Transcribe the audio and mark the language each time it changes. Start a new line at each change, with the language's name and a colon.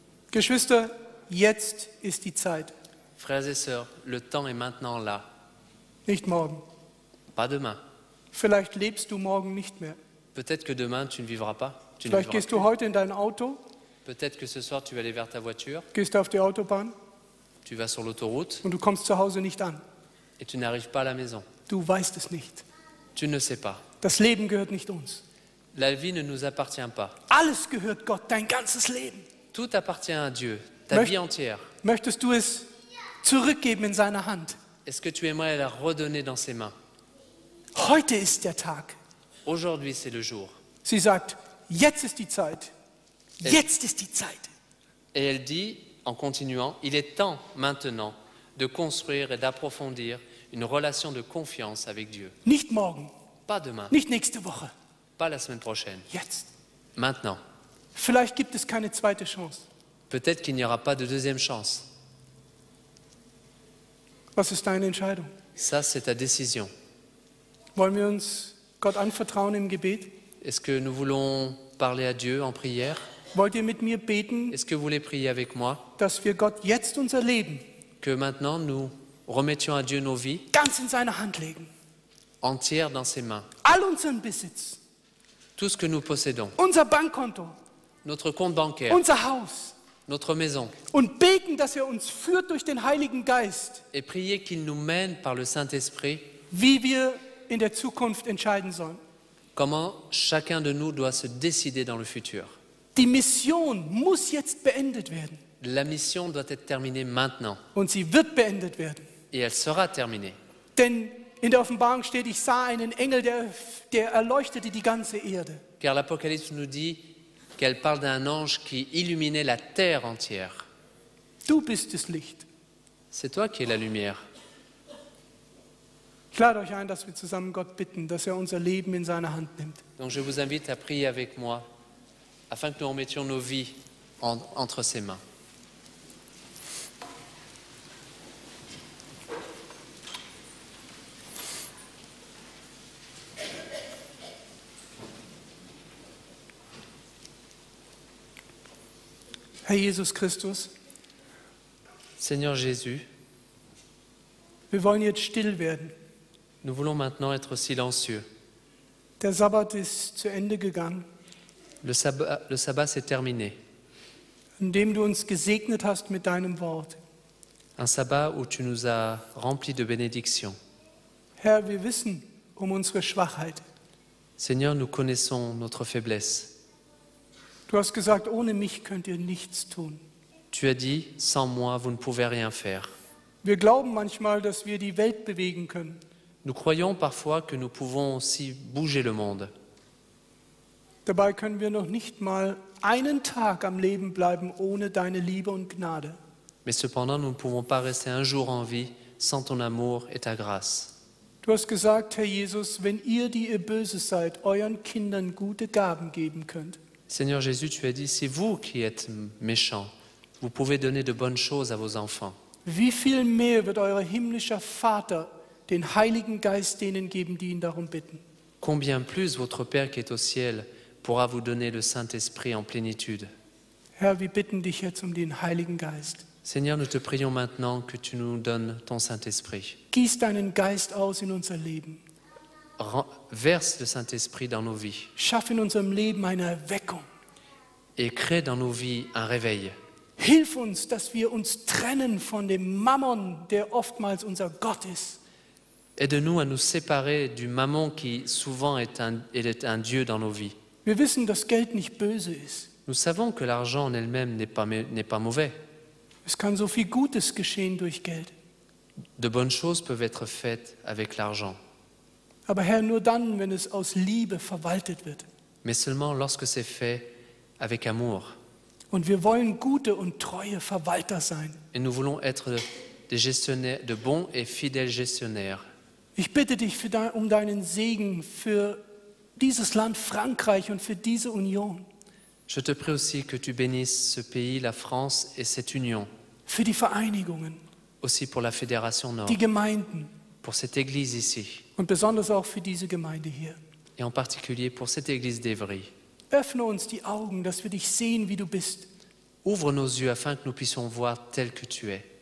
German: Geschwister, jetzt ist die Zeit,
French: Frères et sœurs, le temps est maintenant là,
German: nicht morgen.
French: pas demain.
German: Vielleicht lebst du morgen nicht mehr.
French: Peut-être que demain, tu ne vivras pas. Tu ne
German: Vielleicht
French: vivras
German: gehst du
French: plus.
German: heute in dein Auto,
French: Peut-être que ce soir, tu vas aller vers ta voiture,
German: gehst auf die Autobahn
French: tu vas sur l'autoroute
German: und du kommst zu Hause nicht an.
French: et tu n'arrives pas à la maison.
German: Du weißt es nicht.
French: Tu ne sais pas.
German: Das Leben gehört nicht uns.
French: La vie ne nous appartient pas.
German: Alles gehört Gott, dein ganzes Leben.
French: Tout appartient à Dieu, ta
German: Möcht-
French: vie entière.
German: Möchtest du es zurückgeben in seine Hand?
French: Est-ce que tu aimerais la redonner dans ses mains?
German: Heute ist der Tag.
French: Aujourd'hui, c'est le jour.
German: Sie sagt, jetzt ist die Zeit. Jetzt ist die Zeit.
French: Et elle dit, en continuant, il est temps maintenant de construire et d'approfondir une relation de confiance avec Dieu.
German: Nicht morgen,
French: Pas demain,
German: nicht nächste Woche.
French: pas la semaine prochaine,
German: Jetzt.
French: maintenant.
German: Vielleicht gibt es keine zweite Chance.
French: Peut-être qu'il n'y aura pas de deuxième chance.
German: Was ist deine Entscheidung?
French: Ça, c'est ta décision.
German: Wollen wir uns Gott anvertrauen im Gebet?
French: Est-ce que nous voulons parler à Dieu en prière?
German: Wollt ihr mit mir beten,
French: Est-ce que vous voulez prier avec moi?
German: dass wir Gott jetzt unser Leben
French: Que maintenant nous remettions à Dieu nos vies
German: ganz in seine Hand legen?
French: entières dans ses mains.
German: All unseren Besitz,
French: Tout ce que nous possédons,
German: unser Bankkonto,
French: notre compte bancaire,
German: unser Haus.
French: notre maison,
German: Und beten, dass er uns führt durch den Heiligen Geist,
French: et prier qu'il nous mène par le Saint-Esprit,
German: wie wir in der Zukunft entscheiden sollen.
French: comment chacun de nous doit se décider dans le futur.
German: Die Mission muss jetzt beendet werden.
French: La mission doit être terminée maintenant,
German: Und sie wird beendet werden.
French: et elle sera terminée.
German: Denn in der Offenbarung steht, ich sah einen Engel, der erleuchtete die ganze Erde.
French: Car l'Apocalypse nous dit qu'elle parle d'un ange qui illuminait la terre entière.
German: Du bist das Licht.
French: C'est toi qui es la lumière.
German: Ich lade euch ein, dass wir zusammen Gott bitten, dass er unser Leben in seine Hand nimmt.
French: Donc je vous invite à prier avec moi, afin que nous remettions nos vies entre ses mains.
German: Herr Jesus Christus,
French: Seigneur Jésus,
German: wir wollen jetzt still werden.
French: nous voulons maintenant être silencieux.
German: Der Sabbat ist zu Ende gegangen,
French: Le sabbat s'est terminé.
German: indem du uns gesegnet hast mit deinem Wort.
French: Un sabbat où tu nous as remplis de bénédictions.
German: Herr, wir wissen um unsere Schwachheit.
French: Seigneur, nous connaissons notre faiblesse.
German: Du hast gesagt, ohne mich könnt ihr nichts tun.
French: Tu as dit, sans moi, vous ne pouvez rien faire.
German: Wir glauben manchmal, dass wir die Welt bewegen können.
French: Nous croyons parfois que nous pouvons aussi bouger le monde.
German: Dabei können wir noch nicht mal einen Tag am Leben bleiben ohne deine Liebe und Gnade.
French: Mais cependant, nous ne pouvons pas rester un jour en vie sans ton amour et ta grâce.
German: Du hast gesagt, Herr Jesus, wenn ihr, die ihr böse seid, euren Kindern gute Gaben geben könnt,
French: Seigneur Jésus, tu as dit, c'est vous qui êtes méchants. Vous pouvez donner de bonnes choses à vos enfants.
German: wie viel mehr wird euer himmlischer Vater den Heiligen Geist denen geben, die ihn darum bitten?
French: Combien plus votre Père qui est au ciel pourra vous donner le Saint-Esprit en plénitude.
German: Herr, wir bitten dich jetzt um den Heiligen Geist.
French: Seigneur, nous te prions maintenant que tu nous donnes ton Saint-Esprit.
German: Gieß deinen Geist aus in unser Leben.
French: Verse le Saint-Esprit dans nos vies
German: Schaff in unserem Leben eine Erweckung.
French: et crée dans nos vies un réveil.
German: Hilf uns, dass wir uns trennen von dem Mammon, der oftmals unser Gott ist.
French: Aide-nous à nous séparer du mammon qui souvent est un Dieu dans nos vies.
German: Wir wissen, dass Geld nicht böse ist.
French: Nous savons que l'argent en elle-même n'est pas mauvais.
German: Es kann so viel Gutes geschehen durch Geld.
French: De bonnes choses peuvent être faites avec l'argent,
German: Aber Herr, nur dann, wenn es aus Liebe verwaltet wird.
French: mais seulement lorsque c'est fait avec amour.
German: Und wir wollen gute und treue Verwalter sein.
French: Et nous voulons être des gestionnaires, de bons et fidèles gestionnaires.
German: Ich bitte dich um deinen Segen für dieses Land Frankreich und für diese Union.
French: Je te prie aussi que tu bénisses ce pays, la France et cette union,
German: Für die Vereinigungen,
French: aussi pour la Fédération Nord,
German: die Gemeinden
French: pour cette église ici,
German: und besonders auch für diese Gemeinde hier.
French: et en particulier pour cette église d'Évry.
German: öffne uns die Augen, dass wir dich sehen, wie du bist.
French: Ouvre nos yeux afin que nous puissions voir tel que tu es.